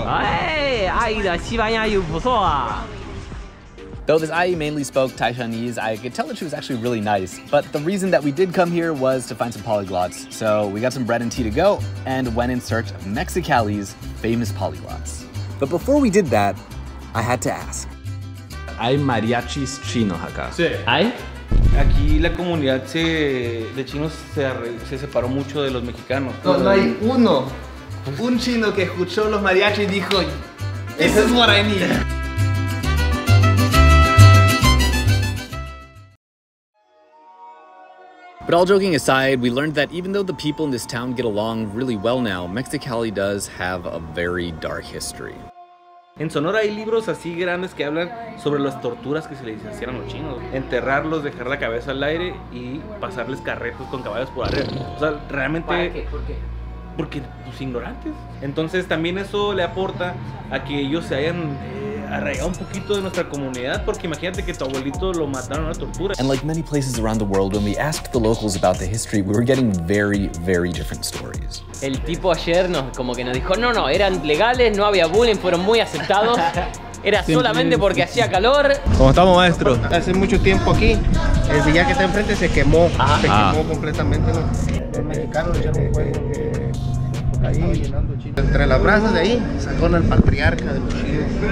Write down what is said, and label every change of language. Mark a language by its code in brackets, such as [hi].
[zh] 哎，阿姨的西班牙语不错啊。 [en] Though this IE mainly spoke Taishanese, I could tell that she was actually really nice. But the reason that we did come here was to find some polyglots. So we got some bread and tea to go and went in search of Mexicali's famous polyglots. But before we did that, I had to ask. [es] ¿Hay mariachis chinos acá? Sí. ¿Hay? Aquí la comunidad de chinos se separó mucho de los mexicanos. No hay uno. Un chino que escuchó los mariachis y dijo, [en] "This is what I need." But all joking aside, we learned that even though the people in this town get along really well now, Mexicali does have a very dark history. [es] En Sonora hay libros así grandes que hablan sobre las torturas que se les hacían a los chinos. Enterrarlos, dejar la cabeza al aire y pasarles carretos con caballos por arriba. O sea, realmente... ¿Para qué? ¿Por qué? Porque, pues, ignorantes. Entonces también eso le aporta a que ellos se hayan arraigado un poquito de nuestra comunidad, porque imagínate que tu abuelito lo mataron a la tortura. [en] And like many places around the world, when we asked the locals about the history, we were getting very, very different stories. [es] El tipo ayer como que nos dijo, no, eran legales, no había bullying, fueron muy aceptados. Era solamente porque hacía calor. ¿Cómo estamos, maestro? Hace mucho tiempo aquí, el billar que está enfrente se quemó. Se quemó completamente, ¿no? Los mexicanos le echaron fuego. Ahí, entre las brasas de ahí, sacaron al patriarca de los chinos.